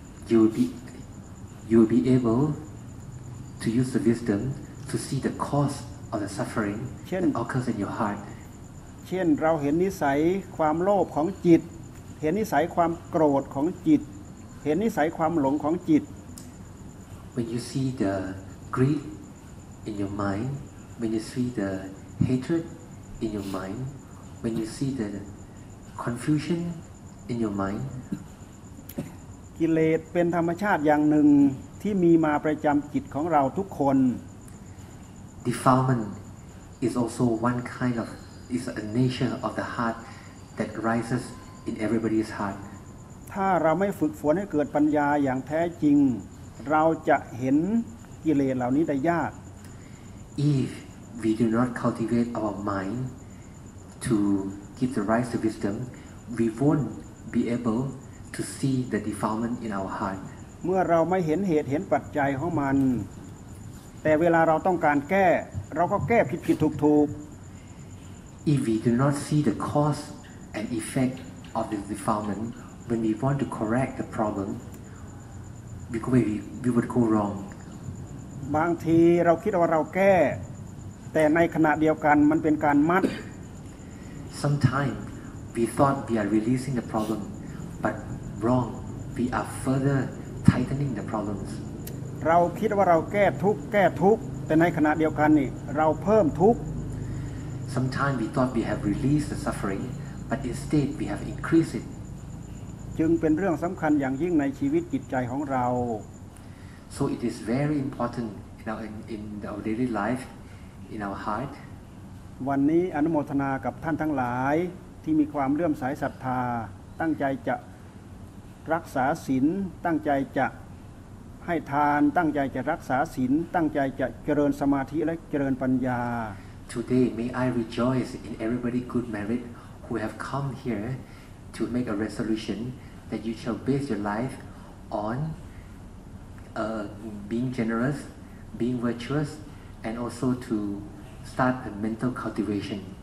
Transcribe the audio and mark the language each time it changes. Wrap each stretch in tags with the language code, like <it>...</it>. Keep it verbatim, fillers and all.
<en>You will be you will be able to use the wisdom to see the cause of the suffering that occurs in your heart.</en> <th>เช่นเราเห็นนิสัยความโลภของจิตเห็นนิสัยความโกรธของจิตเห็นนิสัยความหลงของจิต</th> <en>When you see the greed in your mind, when you see the hatred in your mind, when you see the confusion in your mind.</en> <th>กิเลสเป็นธรรมชาติอย่างหนึ่งที่มีมาประจำจิตของเราทุกคน</th> <en>Defilement is also one kind of is a nature of the heart that rises in everybody's heart.</en> <th>ถ้าเราไม่ฝึกฝนให้เกิดปัญญาอย่างแท้จริงเราจะเห็นกิเลสเหล่านี้ได้ยาก</th> <en>If we do not cultivate our mind to give the rise to wisdom, we won't be able to see the defilement in our heart.</en> <th>เมื่อเราไม่เห็นเหตุเห็นปัจจัยของมันแต่เวลาเราต้องการแก้เราก็แก้ผิดๆถูกๆ</th> <en>If we do not see the cause and effect of the defilement, when we want to correct the problem, we we would go wrong.</en> <th>บางทีเราคิดว่าเราแก้แต่ในขณะเดียวกันมันเป็นการมัด</th> <en>Sometimes we thought we are releasing the problem but wrong we are further tightening the problems</en> <th>เราคิดว่าเราแก้ทุกข์แก้ทุกข์แต่ในขณะเดียวกันนี่เราเพิ่มทุกข์</th> <en>Sometimes we thought we have released the suffering but instead we have increased it จึงเป็นเรื่องสำคัญอย่างยิ่งในชีวิตจิตใจของเรา So it is very important in our in our daily life. In our heart.</en> <th>วันนี้อนุโมทนากับท่านทั้งหลายที่มีความเลื่อมใสศรัทธาตั้งใจจะรักษาศีลตั้งใจจะให้ทานตั้งใจจะรักษาศีลตั้งใจจะเจริญสมาธิและเจริญปัญญา</th> <en>Today may I rejoice in everybody good merit who have come here to make a resolution that you shall base your life on uh, being generous, being virtuous. And also to start a mental cultivation.</en>